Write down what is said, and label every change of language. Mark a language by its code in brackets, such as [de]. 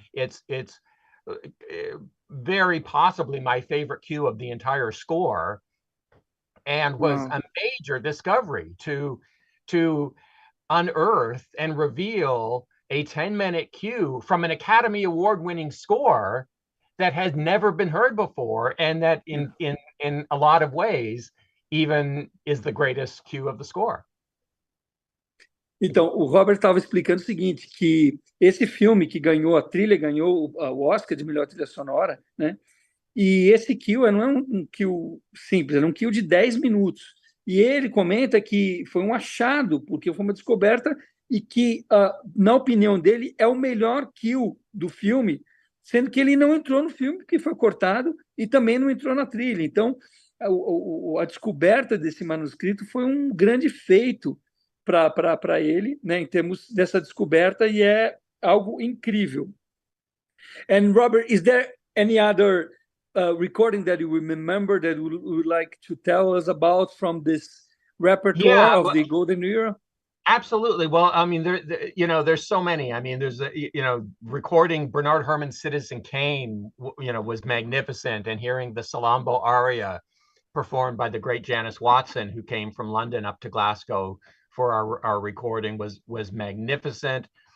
[en] It's very possibly my favorite cue of the entire score, and was a major discovery to unearth and reveal a 10-minute cue from an Academy Award-winning score that has never been heard before, and that in a lot of ways even is the greatest cue of the score. [pt] Então, o Robert estava explicando o seguinte, que esse filme que ganhou a trilha, ganhou o Oscar de melhor trilha sonora, né? E esse cue não é um cue simples, é um cue de 10 minutos. E ele comenta que foi um achado, porque foi uma descoberta, e que, na opinião dele, é o melhor cue do filme, sendo que ele não entrou no filme, porque foi cortado, e também não entrou na trilha. Então, a descoberta desse manuscrito foi um grande feito para ele, né, em termos dessa descoberta, e é algo incrível. [en] And Robert, is there any other recording that you remember that you would like to tell us about from this repertoire of the Golden Era? Absolutely. Well, I mean, there's so many. I mean, there's recording Bernard Herrmann's Citizen Kane, was magnificent, and hearing the Salambo aria performed by the great Janice Watson, who came from London up to Glasgow for our recording, was magnificent.